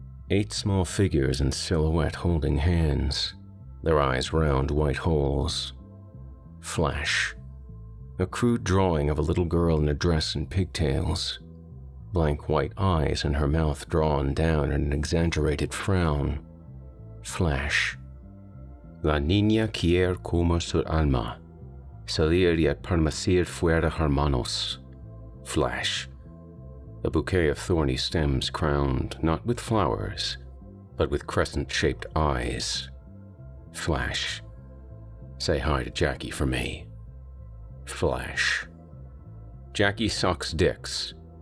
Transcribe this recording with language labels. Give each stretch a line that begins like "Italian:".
English: 8 small figures in silhouette holding hands, their eyes round white holes. Flash. A crude drawing of a little girl in a dress and pigtails. Blank white eyes and her mouth drawn down in an exaggerated frown. Flash.
Spanish: La niña quiere comer su alma. Salir y permanecer fuera hermanos.
English: Flash. A bouquet of thorny stems crowned not with flowers, but with crescent-shaped eyes. Flash. Say hi to Jackie for me. Flash. Jackie sucks dicks.